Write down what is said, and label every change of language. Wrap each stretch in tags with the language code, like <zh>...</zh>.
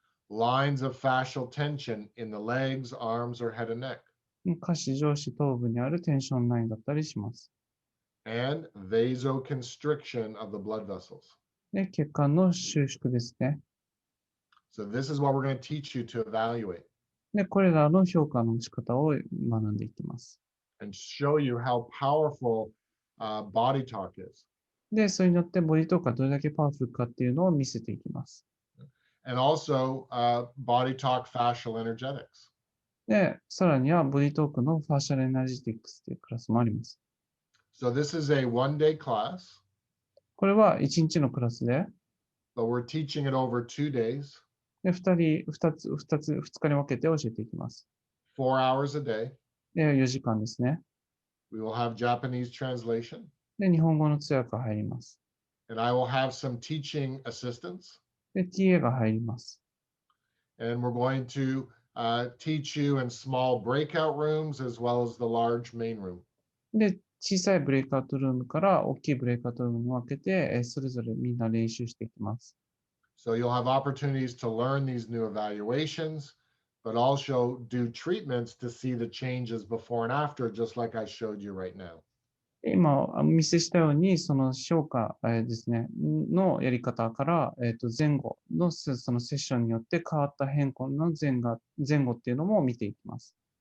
<en>lines of fascial tension in the legs, arms, or head and neck,</en> <ja>下肢、上肢、頭部にあるテンションラインだったりします。</ja> <en>and vasoconstriction of the blood vessels.</en> <ja>で、血管の収縮ですね。</ja> <en>So this is what we're going to teach you to evaluate</en> <ja>で、これらの評価の仕方を学んでいきます。</ja> <en>and show you how powerful body talk is.</en> <ja>で、それによってボディトークがどれだけパワフルかっていうのを見せていきます。</ja> <en>And also body talk fascial energetics.</en> <ja>で、さらにはボディトークのファーシャルエナジティクスというクラスもあります。</ja> <en>So this is a one-day class,</en> <ja>これは1日のクラスで、</ja> <en>but we're teaching it over 2 days,</en> <ja>で2日に分けて教えていきます。</ja> <en>4 hours a day.</en> <ja>で、4時間ですね。</ja> <en>We will have Japanese translation,</en> <ja>で、日本語の通訳が入ります。</ja> <en>and I will have some teaching assistants,</en> <ja>で、TA が入ります。</ja> <en>and we're going to teach you in small breakout rooms as well as the large main room.</en> <ja>で、小さいブレイクアウトルームから大きいブレイクアウトルームに分けて、それぞれみんな練習していきます。</ja> <en>So you'll have opportunities to learn these new evaluations, but also do treatments to see the changes before and after, just like I showed you right now.</en> <ja>今お見せしたように、その評価ですね、のやり方から、前後のそのセッションによって変わった変更の前後っていうのも見ていきます。</ja>